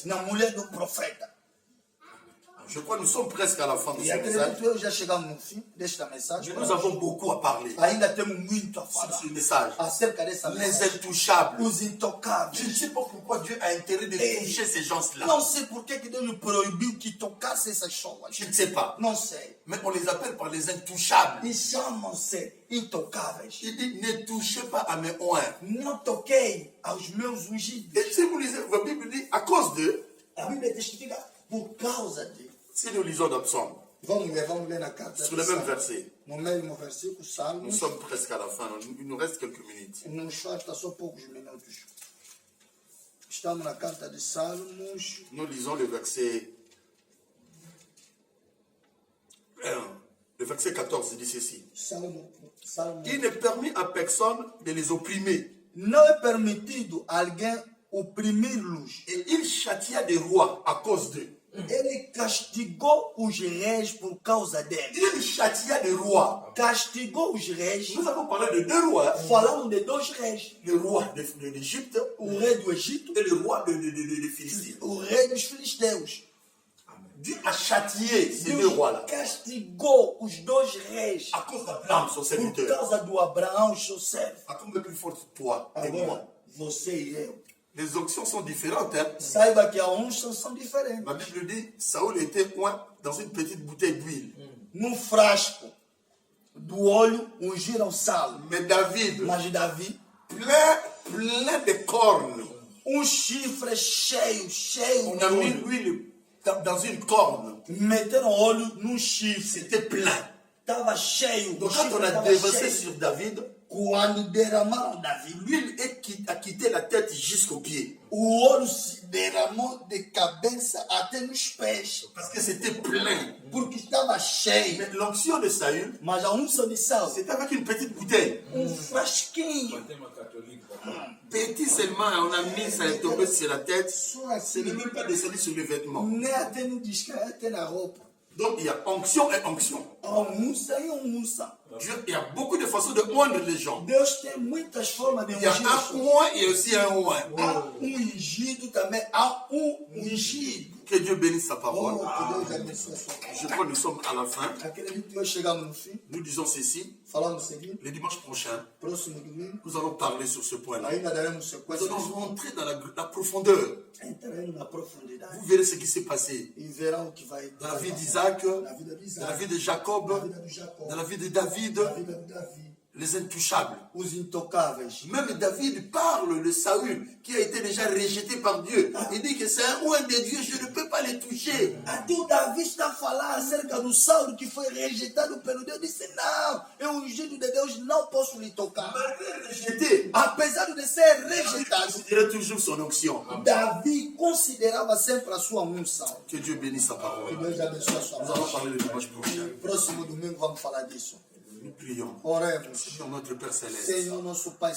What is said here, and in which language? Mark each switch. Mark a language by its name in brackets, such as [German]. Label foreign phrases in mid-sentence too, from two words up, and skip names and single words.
[Portuguese] na mulher do profeta. [French] Je crois que nous sommes presque à la fin de [Portuguese] E [French] ce message. [Portuguese] acredito eu já chegamos no fim desta mensagem. [French] Mais nous avons beaucoup à parler [Portuguese] Ainda temos muito a [French] sur [Portuguese] falar [French] ce message. [Portuguese] acerca dessa [French] Les [Portuguese] mensagem. [French] intouchables. [Portuguese] Os intocáveis. [French] Je ne sais pas pourquoi Dieu a intérêt de toucher ces gens-là. [Portuguese] Não sei por que que Deus proibiu que tocasse essas pessoas. [French] Je ne sais pas. [Portuguese] Não sei. [French] Mais on les appelle par les intouchables. [Portuguese] E chamam-se intocáveis. [French] Il dit, ne touchez pas à mes oins. [Portuguese] Não toquei aos meus ungidos. [French] Et si vous lisez, la Bible dit, à cause d'eux, [Portuguese] A Bíblia testifica por causa de. [French] si nous lisons dans Psaume, [Portuguese] Vamos ler na carta. [French] sur [Portuguese] de [French] le même [Portuguese] Salmo. [French] verset, [Portuguese] No mesmo versículo, [French] nous [Portuguese] Salmos. [French] sommes presque à la fin, il nous reste quelques minutes. [Portuguese] Nos falta só poucos minutos. Estamos na carta de Salmos. [French] Nous lisons le verset 1. Le verset 14 dit ceci. [Portuguese] Salmo. [French] Il n'est permis à personne de les opprimer. [Portuguese] Não é permitido alguém oprimir-los. [French] Et il châtia des rois à cause d'eux. [Portuguese] Ele castigou os reis por causa deles. [French] Il châtia des rois. [Portuguese] Castigou os reis. [French] Nous avons parlé de deux rois. [Portuguese] Falando de dois reis. [French] Le roi de l'Égypte [Portuguese] O rei do Egito [French] et le roi de Philistie. [Portuguese] e o rei dos filisteus. [French] Dieu a châtié ces deux rois-là. [Portuguese] Castigou os dois reis [French] À cause d'Abraham, son [Portuguese] por [French] serviteur. [Portuguese] causa do Abraão, seu servo. [French] À combien plus fort toi et moi. [Portuguese] Agora, você e eu. [French] Les options sont différentes. Hein? [Portuguese] Saiba que a unções são diferentes. [French] La Bible dit, Saoul était oint dans une petite bouteille d'huile. [Portuguese] No frasco do óleo ungiram Saulo. [French] Mais David, [Portuguese] Mas Davi, [French] plein de cornes. [Portuguese] chifre cheio [French] On [Portuguese] de [French] a mis [Portuguese] óleo. [French] l'huile dans une corne. [Portuguese] Meteram óleo num chifre. [French] C'était plein. [Portuguese] Estava cheio. [French] Donc [Portuguese] O [French] quand [Portuguese] chifre [French] on a [Portuguese] estava [French] déversé [Portuguese] cheio. [French] sur David, [Portuguese] Quando derramaram Davi, [French] l'huile a quitté la tête jusqu'aux pieds. [Portuguese] O ouro se derramou de cabeça até nos pés, [French] parce que c'était plein. [Portuguese] porque estava cheio. [French] Mais l'onction de Saül, [Portuguese] Mas a unção de Saul, [French] c'était avec une petite bouteille. [Portuguese] frasquinho, [French] Petit seulement, on a mis, ça est tombé sur la tête. Ce n'est même pas descendu sur les vêtements. [Portuguese] nem até no disco, até na roupa. [French] Donc il y a onction et onction. [Portuguese] A unção e unção. [French] Dieu, il y a beaucoup de façons de oindre les gens. [Portuguese] Deus tem muitas formas de [French] Il y a [Portuguese] ungir. [French] un oint et aussi un oint. [Portuguese] Há ungido também, há ungido. [French] Que Dieu bénisse sa Oh, parole. [Portuguese] que Deus abençoe a sua vida. [French] Je crois que nous sommes à la fin. [Portuguese] Acredito que nós chegamos no fim. [French] Nous disons ceci. [Portuguese] Falamos o seguinte: [French] Le dimanche prochain, [Portuguese] próximo domingo, [French] nous allons parler sur ce point-là. [Portuguese] ainda daremos [French] Nous [Portuguese] sequência. [French] allons rentrer dans la profondeur. [Portuguese] Entraremos na profundidade [French] Vous verrez ce qui s'est passé [Portuguese] e verão o que vai [French] dans la vie d'Isaac, [Portuguese] na vida de [French] dans la [Portuguese] Isaac, [French] vie de Jacob, [Portuguese] na vida de Jacó, [French] dans la vie de David, [Portuguese] na vida de Davi, [French] les intouchables. [Portuguese] os intocáveis. [French] Même David parle de Saül, qui a été déjà rejeté par Dieu. Il dit que c'est un oint de Dieu, je ne peux pas les toucher. [Portuguese] Até o Davi está a falar acerca do Saulo que foi rejeitado pelo Deus. Disse: Não, é ungido de Deus, não posso lhe tocar. [French] Malgré rejeté, [Portuguese] Apesar de ser rejeitado, [French] il dirait toujours son onction. [Portuguese] Davi considerava sempre a sua unção. [French] Que Dieu bénisse sa [Portuguese] Que [French] parole. [Portuguese] Deus abençoe a sua [French] Nous allons [Portuguese] palavra. [French] parler le dimanche prochain. [Portuguese] Próximo domingo vamos falar disso. [French] Nous prions. [Portuguese] Oremos. [French] Sur notre Père Céleste. [Portuguese] Senhor, nosso Pai